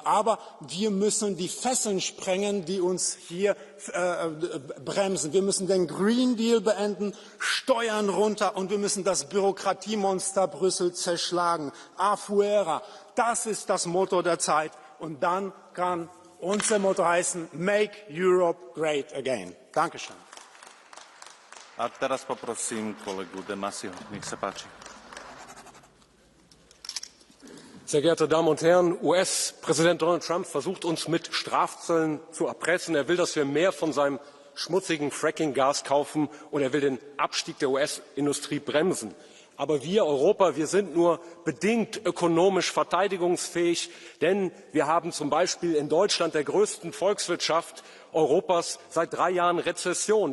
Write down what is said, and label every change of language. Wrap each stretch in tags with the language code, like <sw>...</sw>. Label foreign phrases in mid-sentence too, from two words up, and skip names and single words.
<de>Aber wir müssen die Fesseln sprengen, die uns hier bremsen. Wir müssen den Green Deal beenden, Steuern runter und wir müssen das Bürokratiemonster Brüssel zerschlagen. Afuera. Das ist das Motto der Zeit. Und dann kann unser Motto heißen,</de> <en>Make Europe Great Again.</en> <de>Dankeschön.</de> <sk>A teraz poprosím kolegu De Massiho. Nech sa páči.</sk> <de>Sehr geehrte Damen und Herren, US-Präsident Donald Trump versucht uns mit Strafzöllen zu erpressen. Er will, dass wir mehr von seinem schmutzigen Fracking-Gas kaufen und er will den Abstieg der US-Industrie bremsen. Aber wir Europa, wir sind nur bedingt ökonomisch verteidigungsfähig, denn wir haben zum Beispiel in Deutschland, der größten Volkswirtschaft Europas, seit 3 Jahren Rezession.</de>